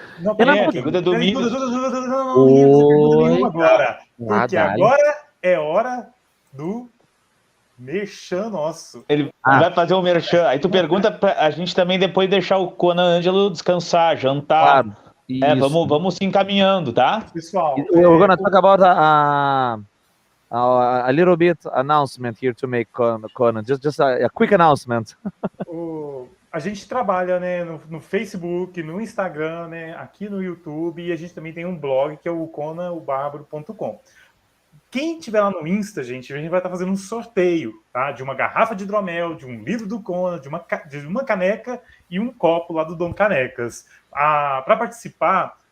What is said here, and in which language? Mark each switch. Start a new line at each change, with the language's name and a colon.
Portuguese: Não, pergunta do Milhos. Não, agora, porque agora é hora do merchan nosso. Ele vai fazer o merchan, aí tu pergunta pra a gente também depois deixar o Conan Angelo descansar, jantar. Claro. Vamos se encaminhando, tá? Pessoal,
English: we're gonna talk about a little bit announcement here to make, Conan. Just a quick announcement.
Portuguese: A gente trabalha, né, no Facebook, no Instagram, né, aqui no YouTube, e a gente também tem um blog que é o conanobarbaro.com. Quem tiver lá no Insta, gente, a gente vai estar fazendo um sorteio, tá? De uma garrafa de hidromel, de um livro do Conan, de uma caneca e um copo lá do Dom Canecas. Para participar,